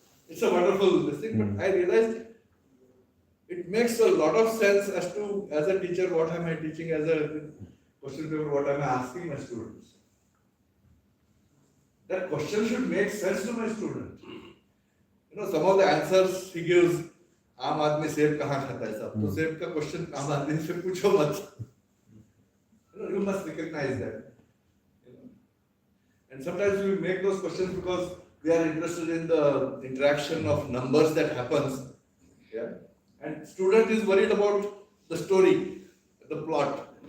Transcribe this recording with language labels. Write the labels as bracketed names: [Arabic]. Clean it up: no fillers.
[English] It's a wonderful thing, but I realized it makes a lot of sense as a teacher, what am I teaching, as a question paper, what am I asking my students. That question should make sense to my student. Some of the answers he gives, [Hindi] आम आदमी सेब कहाँ खाता है सब, तो सेब का question आम आदमी से पूछो मत. [English] You must recognize that. And sometimes we make those questions because we are interested in the interaction of numbers that happens. Yeah. And student is worried about the story, the plot.